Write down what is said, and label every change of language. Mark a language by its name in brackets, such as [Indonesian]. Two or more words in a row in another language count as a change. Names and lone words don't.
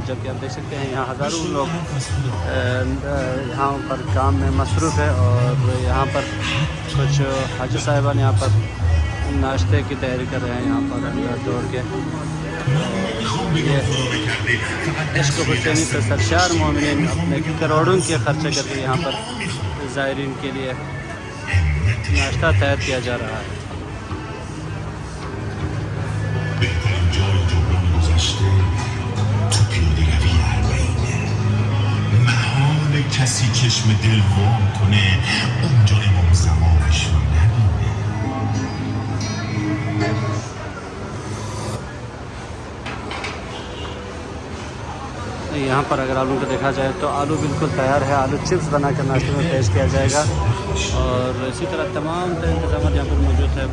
[Hindi] जबकि आप देख सकते हैं यहाँ हज़ारों लोग यहाँ पर काम में मसरूफ़ है और यहाँ पर कुछ हाजी साहिबान यहाँ पर नाश्ते की तैयारी कर रहे हैं। यहाँ पर अंदर दौड़ के इश्क़ हुसैनी से सरशार मोमिनीन अपने करोड़ों के खर्चे करके यहाँ पर ज़ायरीन के लिए नाश्ता तैयार किया जा रहा है। [Persian] کسی چشم دل وام کنه اونجا امام زمانش رو नबीने। [Hindi] यहाँ पर अगर आलू को देखा जाए तो आलू बिल्कुल तैयार है। आलू चिप्स बनाकर नाश्ते में पेश किया जाएगा और इसी तरह तमाम तरह इंतजाम यहाँ पर मौजूद है।